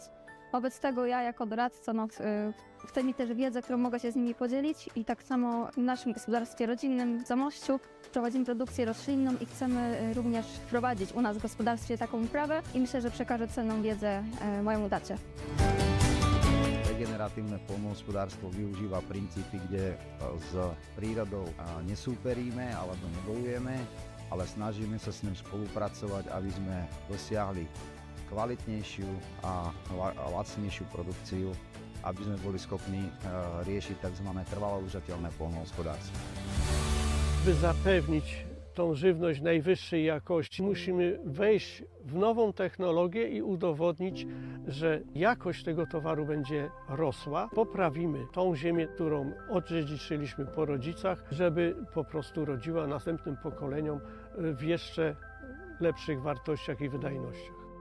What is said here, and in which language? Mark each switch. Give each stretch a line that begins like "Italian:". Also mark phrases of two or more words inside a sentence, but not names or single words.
Polish: Wobec tego ja jako doradca chcę mieć też wiedzę, którą mogę się z nimi podzielić i tak samo w naszym gospodarstwie rodzinnym w Zamościu prowadzimy produkcję roślinną i chcemy również wprowadzić u nas w gospodarstwie taką uprawę i myślę, że przekażę cenną wiedzę mojemu dacie.
Slovak: Regeneratívne poľnohospodárstvo využíva princípy, kde s prírodou nesúperíme alebo nebojujeme, ale snažíme sa s ním spolupracovať, aby sme dosiahli kvalitnejšiu a lacnejšiu produkciu, aby sme boli schopní riešiť tzv. Trvalo udržateľné poľnohospodárstvo.
Polish: By zapewnić tą żywność najwyższej jakości, musimy wejść w nową technologię i udowodnić, że jakość tego towaru będzie rosła. Poprawimy tą ziemię, którą odziedziczyliśmy po rodzicach, żeby po prostu rodziła następnym pokoleniom w jeszcze lepszych wartościach i wydajnościach.